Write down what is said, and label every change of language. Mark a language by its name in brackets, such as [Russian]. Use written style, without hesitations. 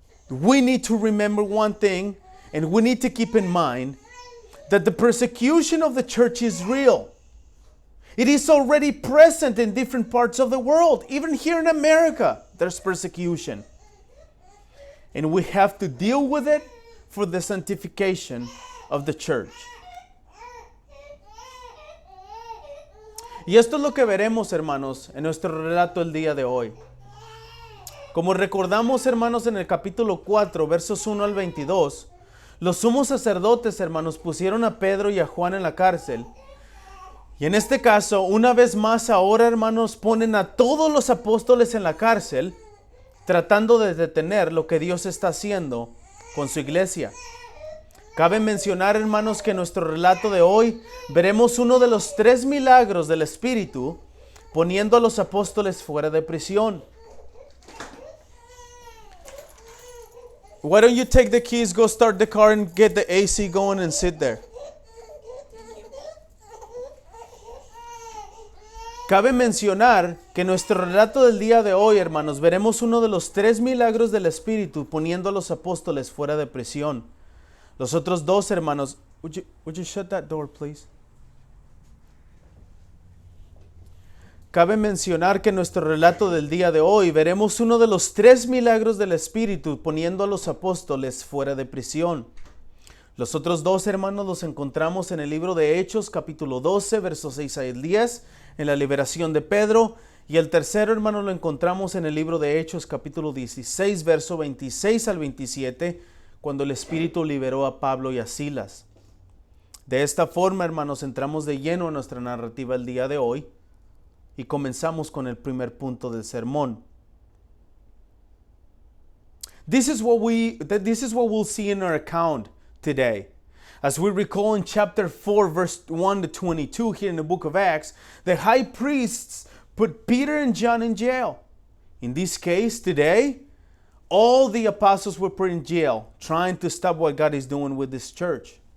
[English] we need to remember one thing, and we need to keep in mind that the persecution of the church is real. It is already present in different parts of the world. Even here in America, there's persecution. And we have to deal with it for the sanctification of the church. [Spanish] Y esto es lo que veremos, hermanos, en nuestro relato el día de hoy. Como recordamos, hermanos, en el capítulo 4, versos 1 al 22, los sumos sacerdotes, hermanos, pusieron a Pedro y a Juan en la cárcel. Y en este caso, una vez más ahora, hermanos, ponen a todos los apóstoles en la cárcel, tratando de detener lo que Dios está haciendo con su iglesia. Cabe mencionar, hermanos, que en nuestro relato de hoy veremos uno de los 3 milagros del Espíritu poniendo a los apóstoles fuera de prisión. [English] Why don't you take the keys, go start the car and get the AC going and sit there? [Spanish] Cabe mencionar que en nuestro relato del día de hoy, hermanos, veremos uno de los 3 milagros del Espíritu poniendo a los apóstoles fuera de prisión. Los otros 2, hermanos, [English] would you shut that door, please? [Spanish] Cabe mencionar que en nuestro relato del día de hoy veremos uno de los 3 milagros del Espíritu poniendo a los apóstoles fuera de prisión. Los otros 2, hermanos, los encontramos en el libro de Hechos, capítulo 12, versos 6 al 10, en la liberación de Pedro. Y el tercero, hermano, lo encontramos en el libro de Hechos, capítulo 16, verso 26 al 27, cuando el Espíritu liberó a Pablo y a Silas. De esta forma, hermanos, entramos de lleno en nuestra narrativa el día de hoy y comenzamos con el primer punto del sermón. [English] This is what we'll see in our account today. As we recall in chapter 4, verse 1 to 22 here in the book of Acts, the high priests put Peter and John in jail. In this case, today, all the apostles were put in jail, trying to stop what God is doing with this church.